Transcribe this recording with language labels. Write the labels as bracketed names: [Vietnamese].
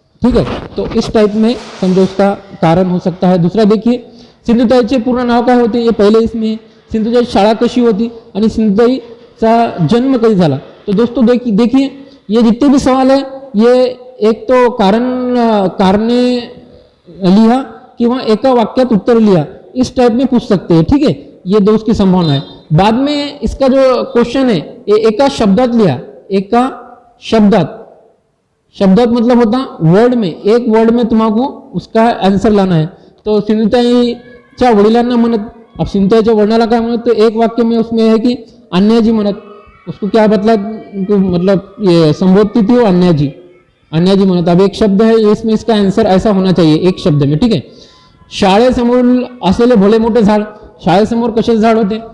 [Hindi] ठीक है, तो इस टाइप में समझो उसका कारण हो सकता है। दूसरा देखिए, [Marathi] सिंधुताईचे पूर्ण नाव काय होते [Hindi] ये पहले इसमें, [Marathi] सिंधुताई शाळा कशी होती आणि सिंधुताईचा जन्म कधी झाला। [Hindi] तो दोस्तों देखिए ये जितने भी सवाल है ये एक तो [Marathi] कारणे लिहा किंवा एका वाक्यात उत्तर लिहा, [Hindi] इस टाइप में पूछ सकते हैं। ठीक है, ये दो उसकी संभावना है। बाद में इसका जो क्वेश्चन है ये [Marathi] एका शब्दात लिहा, एका शब्दात [Hindi] मतलब होता वर्ड में, एक वर्ड में तुम्हारा उसका आंसर लाना है। तो [Marathi] सिंधुताईच्या वडिलांना म्हणत, [Hindi] अब [Marathi] सिंधुताईच्या वडिलांना काय म्हणत, [Hindi] तो एक वाक्य में उसमें है कि [Marathi] अन्याजी म्हणत, [Hindi] उसको क्या मतलब ये संबोधती थी वो अन्याजी म्हणत। अब एक शब्द है इसमें, इसका आंसर ऐसा होना चाहिए एक शब्द में। [Marathi] ठीक है, शाळेसमोर असलेले भले मोठे झाड, शाळेसमोर कशाचे झाड होते?